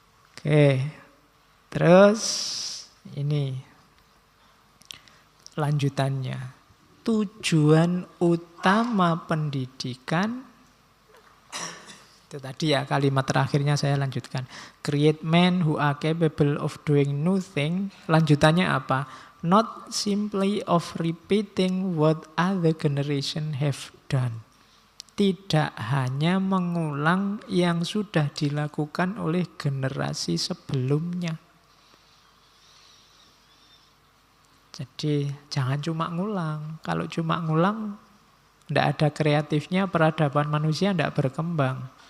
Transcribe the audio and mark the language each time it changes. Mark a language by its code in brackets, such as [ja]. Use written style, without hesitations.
[id] Oke. Terus ini lanjutannya. Tujuan utama pendidikan itu tadi ya kalimat terakhirnya saya lanjutkan. [en] Create men who are capable of doing new thing. [id] Lanjutannya apa? [en] Not simply of repeating what other generation have done. [id] Tidak hanya mengulang yang sudah dilakukan oleh generasi sebelumnya. Jadi jangan cuma ngulang. Kalau cuma ngulang, tidak ada kreatifnya, peradaban manusia tidak berkembang.